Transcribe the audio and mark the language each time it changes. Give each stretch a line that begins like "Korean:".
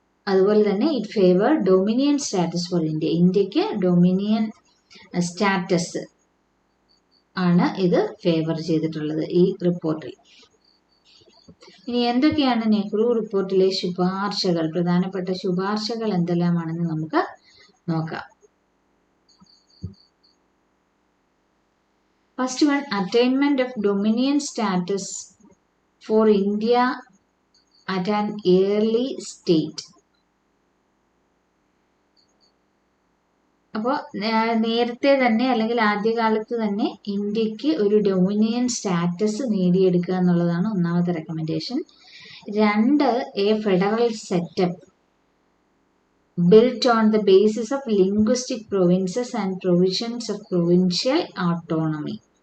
Malayalam: അതുപോലെ തന്നെ
English: It favour dominion status for India.
Malayalam: ഇന്ത്യക്ക് ഡൊമിനിയൻ സ്റ്റാറ്റസ് ആണ് ഇത് ഫേവർ ചെയ്തിട്ടുള്ളത് ഈ റിപ്പോർട്ടിൽ. ഇനി എന്തൊക്കെയാണ് നെഹ്റു റിപ്പോർട്ടിലെ ശുപാർശകൾ, പ്രധാനപ്പെട്ട ശുപാർശകൾ എന്തെല്ലാമാണെന്ന് നമുക്ക് നോക്കാം.
English: First one, attainment of dominion status for India at an early state.
Malayalam: അപ്പോൾ നേരത്തെ തന്നെ അല്ലെങ്കിൽ ആദ്യകാലത്ത് തന്നെ ഇന്ത്യക്ക് ഒരു ഡൊമിനിയൻ സ്റ്റാറ്റസ് നേടിയെടുക്കുക എന്നുള്ളതാണ് ഒന്നാമത്തെ recommendation.
English: 2, a federal setup built on the basis of linguistic provinces and provisions of provincial autonomy.